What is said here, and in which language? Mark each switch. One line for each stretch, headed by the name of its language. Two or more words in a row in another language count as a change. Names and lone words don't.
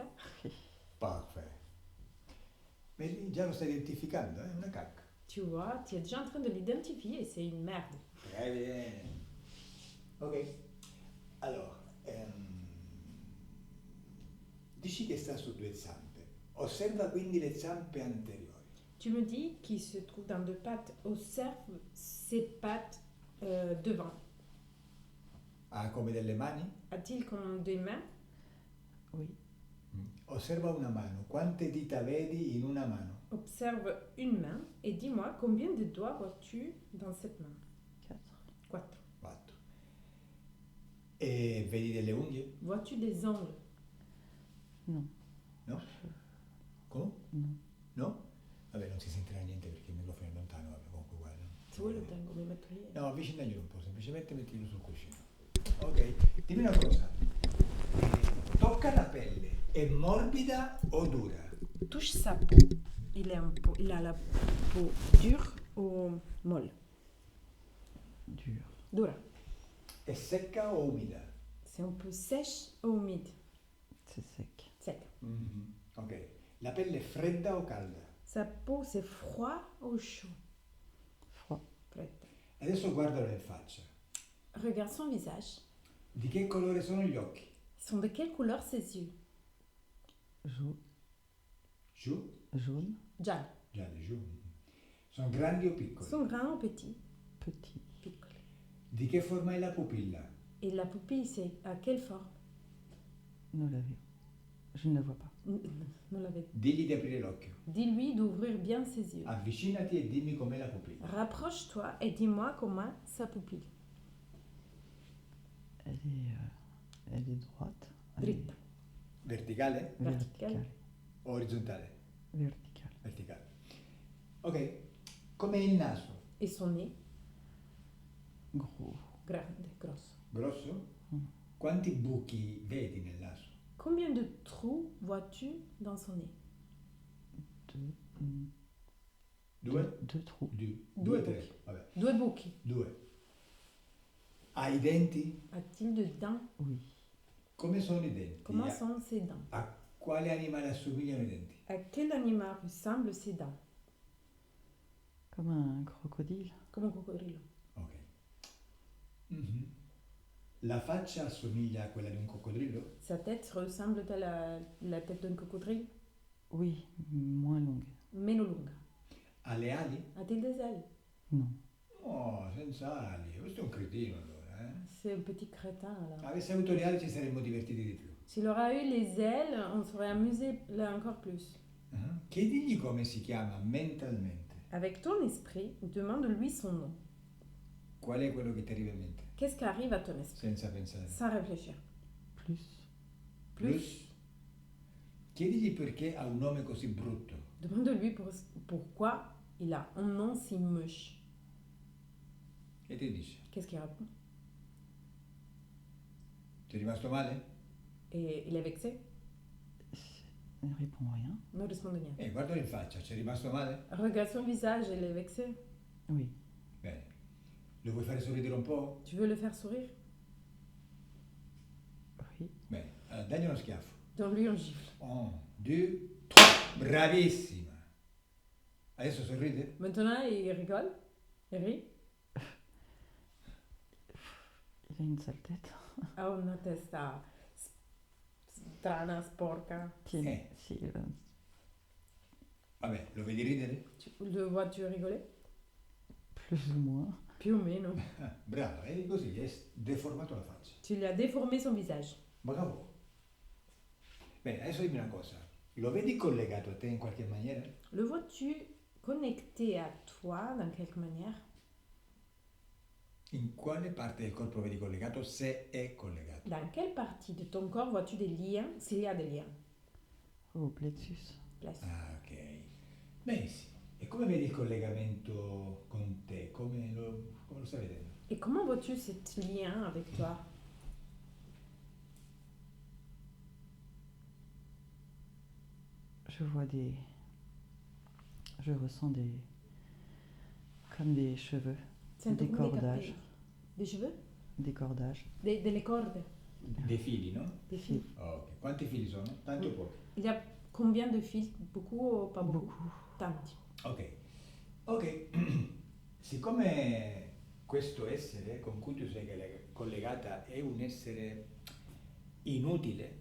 Italian: Perfetto. Vedi, già lo stai identificando, è una cacca.
French: Tu vois, tu es déjà en train de l'identifier, c'est une merde. Très bien. Ok.
Italian: Allora, dici che sta su 2 zampe. Osserva quindi le zampe anteriori.
French: Tu me dis qu'il se trouve dans 2 pattes. Observe ses pattes devant.
Italian: Ha come delle mani?
French: A-t-il comme des mains? Oui.
Italian: Osserva una mano. Quante dita vedi in una mano?
French: Observe une main et dis-moi combien de doigts vois-tu dans cette main? 4. 4. 4.
Italian: E vedi delle unghie?
French: Vois-tu des ongles? Non.
Italian: No? Come?
French: Non.
Italian: No? Vabbè, non si sentirà niente perché il microfono è lontano, vabbè, comunque uguale. No? Se vuoi lo tengo, mi metto lì. No, avvicinaglielo un po', semplicemente mettilo sul cuscino. Ok, dimmi una cosa. Tocca la pelle, è morbida o dura?
French: Touche sa peau. Il a la peau dure ou molle? Dur.
Italian: Dura. È secca o umida?
French: C'est un peu sèche ou humide? C'est sec. Sec. Ok.
Italian: La pelle è fredda o calda?
French: Sa peau, c'est froid ou chaud? Froid.
Italian: Fredda. Adesso guardalo in faccia.
French: Regarde son visage.
Italian: Di che colore sono gli occhi?
French: Sont de quelle couleur ses yeux?
Italian: Giù?
French: Jaune.
Italian: Giallo. Gialli, giù. Sono grandi o piccoli?
French: Sont grands ou petits? Petit.
Italian: Piccoli. Di che forma è la pupilla?
French: Et la pupille, c'est à quelle forme? Nous l'avions. Je ne la vois pas.
Italian: Non la vedo. Digli di aprire l'occhio.
French: Dis-lui d'ouvrir bien ses yeux.
Italian: Avvicinati e dimmi com'è la pupilla.
French: Rapproche-toi et dis-moi comment sa pupille. Elle est droite. Elle est
Italian: Dritta. Verticale?
French: Verticale.
Italian: O orizzontale? verticale. Verticale. Ok. Com'è il naso?
French: Et son nez? Gros.
Italian: Grande, grosso. Grosso? Mm. Quanti buchi vedi nel naso?
French: Combien de trous vois-tu dans son nez?
Italian: Due?
French: Deux trous.
Italian: Due, tre. Vabbè. 2 buchi. 2. Ha i denti?
French: A-t-il de dents? Oui.
Italian: Come sono i denti?
French: Comment sont ses dents?
Italian: A quale animale assomigliano i denti?
French: À quel animal ressemblent ses dents? Comme un crocodile. Comme un crocodile.
Italian: Ok. Mhm. La faccia assomiglia a quella di un coccodrillo?
French: Sa tête ressemble à la tête d'un crocodile? Oui, moins longue.
Italian: Meno lunga. Ha le ali?
French: A-t-il des ailes? Non.
Italian: Oh, senza ali. Questo è un cretino allora, eh?
French: C'est un petit crétin là.
Italian: Avessi avuto le ali ci saremmo divertiti di più.
French: S'il aura eu les ailes, on serait amusé là encore plus. Ah.
Italian: Chiedigli come si chiama mentalmente.
French: Avec ton esprit, demande-lui son nom.
Italian: Qual è quello che ti arriva in mente?
French: Qu'est-ce qui arrive à ton esprit
Italian: Senza pensare.
French: sans réfléchir? Plus. Plus.
Italian: Chiedigli perché ha un nome così brutto.
French: Demande-lui pourquoi il a un nom si moche.
Italian: E ti dice,
French: Qu'est-ce qu'il répond?
Italian: ti è rimasto male?
French: Et il est vexé? Il ne répond rien.
Italian: Non risponde niente. Guardalo in faccia, ci è rimasto male?
French: Regarde son visage, il est vexé. Oui.
Italian: Bene. Lo vuoi fare sorridere un po'?
French: Tu veux le faire sourire? Oui.
Italian: Bene, allora dagli uno schiaffo.
French: Donne-lui un gifle.
Italian: 1, 2, 3. Bravissima. Adesso sorride?
French: Maintenant, il rigole. Il rit. Il a une sale tête.
Italian: Ha una testa strana, sporca.
French: Tiens, si,
Italian: Vabbè, lo vedi ridere?
French: Le vois-tu rigoler? plus ou moins.
Italian: Più o meno. Brava, e così gli hai deformato la faccia.
French: Tu lui as déformé son visage.
Italian: Bravo. Bene, adesso dimmi una cosa. Lo vedi collegato a te in qualche maniera?
French: Le vois-tu connecté à toi d'une quelque manière?
Italian: In quale parte del corpo vedi collegato, se è collegato?
French: Dans quelle partie de ton corps vois-tu des liens, s'il y a des liens? Au plexus. Place.
Italian: Ah, ok. Benissimo. E come vedi il collegamento con te? Come lo stai vedendo?
French: Et comment vois-tu cet lien avec toi? Je vois des. Je ressens des. Comme des cheveux.
Italian: Sento
French: Des
Italian: come
French: cordages.
Italian: capelli.
French: Des cheveux? Des cordages.
Italian: Delle corde. Dei fili, no?
French: Des fils.
Italian: Ok. Quanti fili sono? Tanti o pochi?
French: Il y a combien de fils? Beaucoup ou pas beaucoup? Beaucoup.
Italian: Tanti. Ok. Ok. Siccome questo essere con cui tu sei collegata è un essere inutile,